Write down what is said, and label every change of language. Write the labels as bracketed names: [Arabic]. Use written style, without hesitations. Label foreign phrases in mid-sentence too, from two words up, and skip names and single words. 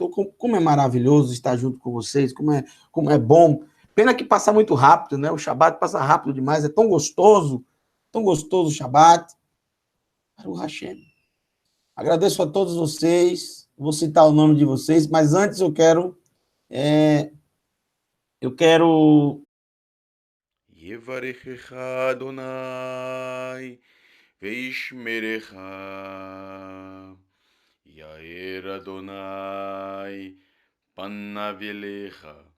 [Portuguese] Como é maravilhoso estar junto com vocês, como é bom. Pena que passa muito rápido, né? O Shabat passa rápido demais, é tão gostoso o Shabat. [Hebrew] ברוך השם. [Portuguese] Agradeço a todos vocês, vou citar o nome de vocês, mas antes eu quero [Hebrew] יברכך יהוה וישמרך יאר יהוה פניו אליך